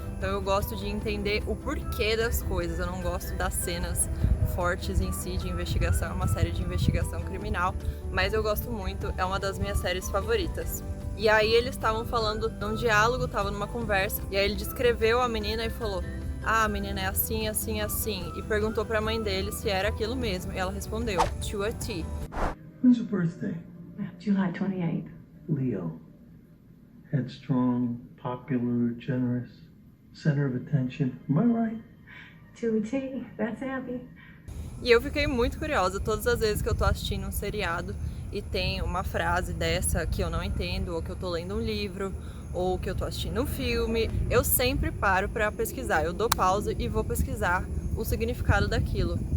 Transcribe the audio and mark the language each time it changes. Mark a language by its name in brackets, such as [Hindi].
[Portuguese] Então eu gosto de entender o porquê das coisas, eu não gosto das cenas fortes em si de investigação, é uma série de investigação criminal, mas eu gosto muito, é uma das minhas séries favoritas. E aí eles estavam falando num diálogo, estavam numa conversa, e aí ele descreveu a menina e falou: ah, a menina é assim, assim, assim, e perguntou pra mãe dele se era aquilo mesmo, e ela respondeu, [English] to a T. When's your birthday? July 28th. Leo. Headstrong, popular, generous, center of attention. Am I right? To a T, that's happy. [Portuguese] E eu fiquei muito curiosa todas as vezes que eu tô assistindo um seriado e tem uma frase dessa que eu não entendo, ou que eu tô lendo um livro, ou que eu tô assistindo um filme, eu sempre paro pra pesquisar, eu dou pausa e vou pesquisar o significado daquilo.